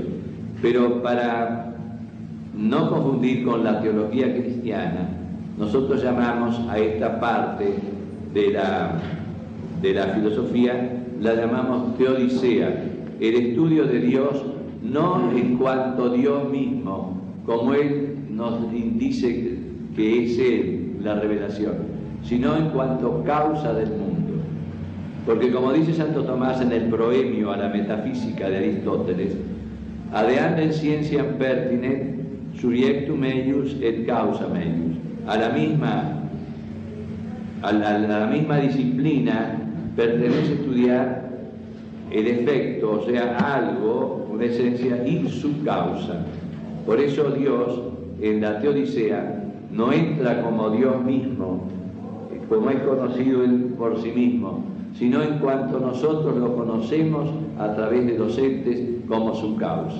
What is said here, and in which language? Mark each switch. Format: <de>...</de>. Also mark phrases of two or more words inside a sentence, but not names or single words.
<es>Pero para no confundir con la teología cristiana, nosotros llamamos a esta parte de la filosofía, la llamamos teodicea, el estudio de Dios no en cuanto Dios mismo, como Él nos dice que es Él, la revelación, sino en cuanto causa del mundo. Porque como dice Santo Tomás en el proemio a la metafísica de Aristóteles,</es> <la>adeandem scientiam pertinet subjectum eius et causa eius.</la> <es>A la misma disciplina pertenece estudiar el efecto, o sea, algo, una esencia, y su causa. Por eso Dios, en la teodicea, no entra como Dios mismo, como es conocido Él por sí mismo, sino en cuanto nosotros lo conocemos a través de los entes como su causa.</es>